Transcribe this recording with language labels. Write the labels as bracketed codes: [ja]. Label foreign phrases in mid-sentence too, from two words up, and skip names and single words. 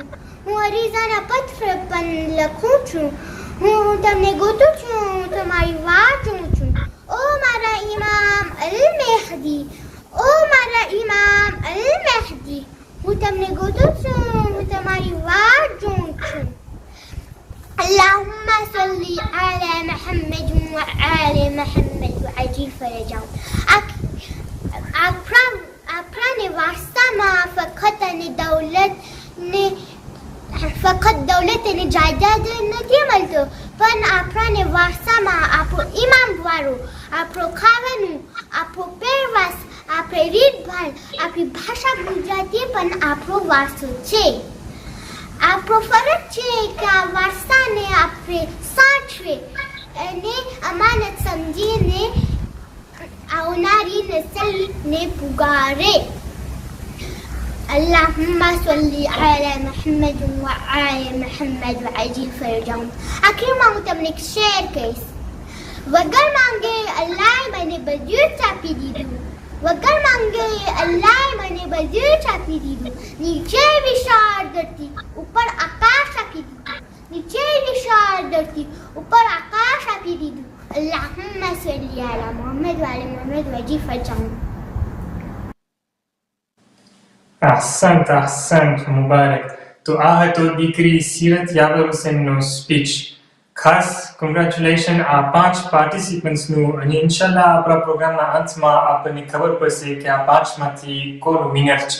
[gu] હું અરીઝાના પત્ર પણ લખું છું. હું તમને ગોતું છું, હું તમારી વાટ જોઉં છું. ઓ મારા ઇમામ અલ મહેદી, ઓ મારા ઇમામ અલ મહેદી, હું તમને ગોતું છું, હું તમારી વાટ જોઉં છું. [ar] اللهم صل على محمد وآل محمد وعجل فرجهم. [gu] આપણાને વારસામાં ફક્ત દૌલત અને જાયદાદ નથી મળતો, પણ આપણાને વારસામાં આપણો ઇમામ વાળો, આપણો ખાવાનું, આપણો પહેરવાશ, આપણે રીતભાત, આપણી ભાષા ગુજરાતી પણ આપણો વારસો છે. આપણો ફરજ છે કે આ વારસાને આપણે સાચવે અને અમાનત સમજીને આવનારી નસલને પુગારે. [ar] اللهم صل على محمد وآل محمد وعجل فرجهم. [gu] આખીમાં હું તમને એક શેર કહીશ. વગર માંગે અલ્લાહ મને બધું જ આપી દીધું. વગર માંગે અલ્લાહ મને બધું જ આપી દીધું. નીચે વિશાળ ધરતી, ઉપર આકાશ આપી દીધું. નીચે વિશાળ ધરતી, ઉપર આકાશ આપી દીધું. [ar] اللهم صل على محمد وعلى محمد وعجل فرجهم. [gu] અહસંત મુબારક. તો આ હતો દીકરી સીરત યાવર હુસેનનો સ્પીચ. ખાસ કોંગ્રેચ્યુલેશન આ 5 પાર્ટિસિપન્ટ્સનું, અને ઇન્શાલ્લાહ આપણા પ્રોગ્રામના અંતમાં આપણને ખબર પડશે કે આ 5 માંથી કોણ વિનર છે.